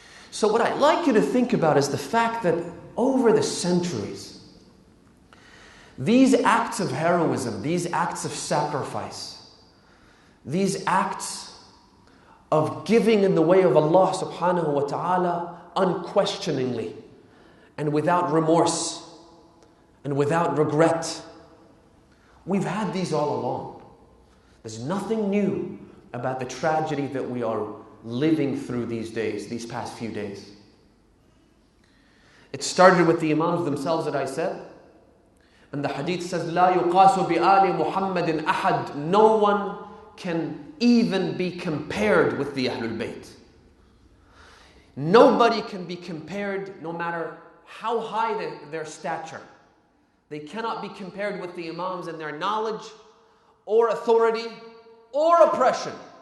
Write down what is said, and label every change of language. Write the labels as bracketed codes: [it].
[en] So what I'd like you to think about is the fact that over the centuries, these acts of heroism, these acts of sacrifice, these acts of giving in the way of Allah subhanahu wa ta'ala unquestioningly and without remorse and without regret, we've had these all along. There's nothing new about the tragedy that we are living through these days, these past few days. It started with the Imams themselves that I said. And the hadith says, [ar] لا يقاس بآل محمد أحد. [en] No one can even be compared with the Ahlul Bayt. Nobody can be compared, no matter how high their stature. They cannot be compared with the Imams in their knowledge or authority or oppression.